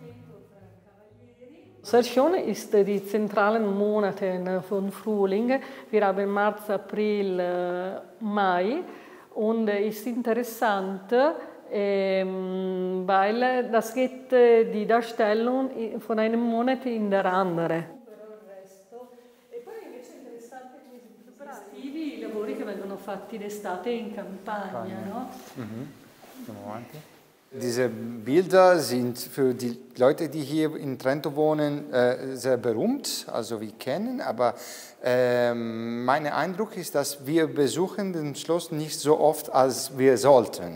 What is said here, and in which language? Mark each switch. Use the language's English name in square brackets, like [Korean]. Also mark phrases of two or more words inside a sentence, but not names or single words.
[German] Sercione ist die zentralen Monate von Frühling. Wir haben März, April, Mai und ist interessant, weil das geht die Darstellung von einem Monat in der andere. [Italian] I lavori che vengono fatti d'estate in campagna, no? [German] Diese Bilder sind für die Leute, die hier in Trento wohnen, sehr berühmt, also wir kennen, aber mein Eindruck ist, dass wir besuchen das Schloss nicht so oft, als wir sollten.